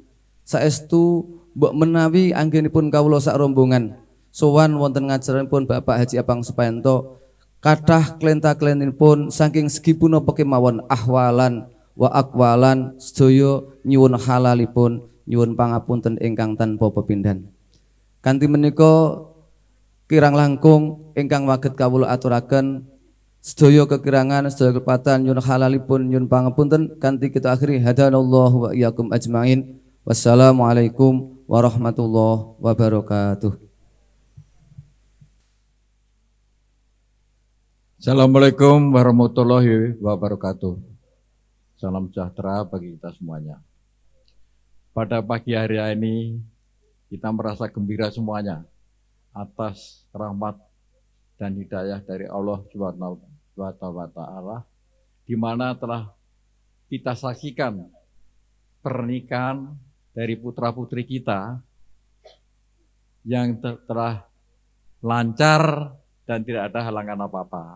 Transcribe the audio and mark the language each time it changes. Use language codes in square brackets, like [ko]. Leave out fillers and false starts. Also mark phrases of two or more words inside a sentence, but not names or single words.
[jv] Saestu mbok menawi anggenipun kawula sak rombongan sowan wonten ngajaranipun Bapak Haji Apang Supayanto, kathah klenta-klentinipun saking segi punapa kemawon [ar] أحوالا وأقوالا [jv] sedaya nyuwun halalipun, nyuwun pangapunten ingkang tanpa pepindhan. Kanthi menika kirang langkung ingkang waget kawula aturaken sedaya kekirangan, sedaya kelepatan nyuwun halalipun, nyuwun pangapunten kanthi kita akhiri [ar] هدانا الله وإياكم أجمعين. والسلام عليكم ورحمة الله وبركاته. السلام عليكم ورحمة الله وبركاته. [id] Salam sejahtera bagi kita semuanya. Pada pagi hari ini kita merasa gembira semuanya atas rahmat dan hidayah dari Allah [ar] سبحانه وتعالى [id] di mana telah kita saksikan pernikahan dari putra-putri kita yang telah lancar dan tidak ada halangan apa-apa.